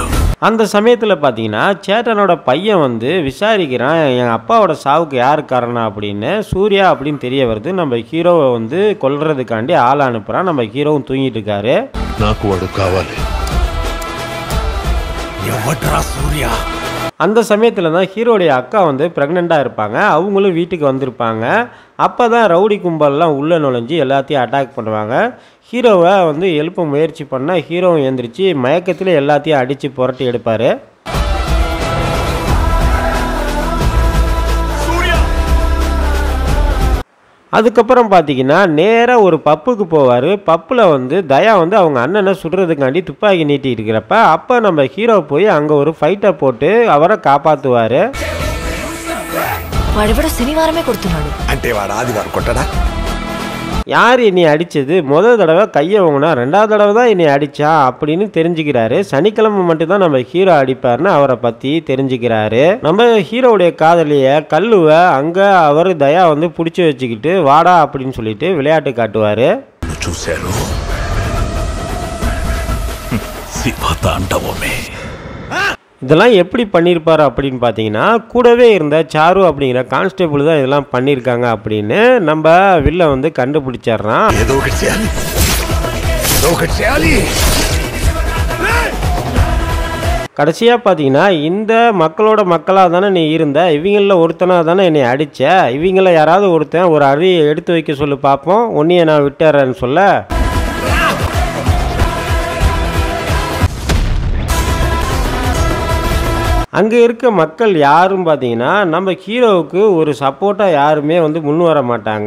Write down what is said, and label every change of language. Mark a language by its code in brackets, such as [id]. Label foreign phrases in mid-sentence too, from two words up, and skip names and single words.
[ta] அந்த சமயத்தில் பார்த்தீங்கன்னா சேட்டனோட பையன் விசாரிக்கிறான் என் அப்பாவோட சாவுக்கு யார் காரணம் அப்படின்னு. சூர்யா அப்படின்னு தெரிய வருது. நம்ம ஹீரோவை கொல்றதுக்காண்டி ஆள் அனுப்புகிறான். நம்ம ஹீரோவும் தூங்கிட்டு இருக்காரு. [te] నాకు వాడు కావాలి. ఎవడ్రా సూర్య? [ta] அந்த சமயத்தில் தான் ஹீரோடைய அக்கா ப்ரெக்னெண்ட்டாக இருப்பாங்க. அவங்களும் வீட்டுக்கு வந்திருப்பாங்க. அப்போ தான் ரவுடி கும்பல்லாம் உள்ளே நுழைஞ்சி எல்லாத்தையும் அட்டாக் பண்ணுவாங்க. ஹீரோவை எழுப்ப முயற்சி பண்ணால் ஹீரோவும் எழுந்திரிச்சு மயக்கத்தில் எல்லாத்தையும் அடித்து புரட்டி எடுப்பார். அதுக்கப்புறம் பார்த்தீங்கன்னா நேராக ஒரு பப்புக்கு போவார். பப்பில் தயா அவங்க அண்ணனை சுடுறதுக்காண்டி துப்பாக்கி நீட்டி இருக்கிறப்ப அப்போ நம்ம ஹீரோ போய் அங்கே ஒரு ஃபைட்டை போட்டு அவரை காப்பாற்றுவார். [te] వాడెవడో శనివారమే కొడుతున్నాడు అంటే వాడు ఆదివారం కొట్టడా? [ta] யார் என்னை அடித்தது, முதல் தடவை கையை வாங்கினா 2வது தடவை தான் என்னை அடித்தா அப்படின்னு தெரிஞ்சுக்கிறாரு. சனிக்கிழமை மட்டும்தான் நம்ம ஹீரோ அடிப்பார்னு அவரை பற்றி தெரிஞ்சுக்கிறாரு. நம்ம ஹீரோவுடைய காதலியை கல்லுவை அங்கே அவர் தயா பிடிச்சி வச்சுக்கிட்டு வாடா அப்படின்னு சொல்லிட்டு விளையாட்டு காட்டுவார். [te] చూశారు శివతాండవమే. [ta] இதெல்லாம் எப்படி பண்ணியிருப்பார் அப்படின்னு பார்த்தீங்கன்னா கூடவே இருந்த சாரு அப்படிங்கிற கான்ஸ்டேபிள் தான் இதெல்லாம் பண்ணியிருக்காங்க அப்படின்னு நம்ம வில்ல கண்டுபிடிச்சிடுறான். [te] ఏదో ఒకటి చేయాలి, ఏదో ఒకటి చేయాలి. [ta] கடைசியாக பார்த்தீங்கன்னா இந்த மக்களோட மக்களாக தானே நீ இருந்த, இவங்களில் ஒருத்தனாக தானே என்னை அடித்த, இவங்கள யாராவது ஒருத்தன் ஒரு அடியை எடுத்து வைக்க சொல்லி பார்ப்போம், உன்னையை நான் விட்டுறேன்னு சொல்ல அங்கே இருக்க மக்கள் யாரும் பார்த்தீங்கன்னா நம்ம ஹீரோவுக்கு ஒரு சப்போர்ட்டாக யாருமே வந்து முன் வர மாட்டாங்க.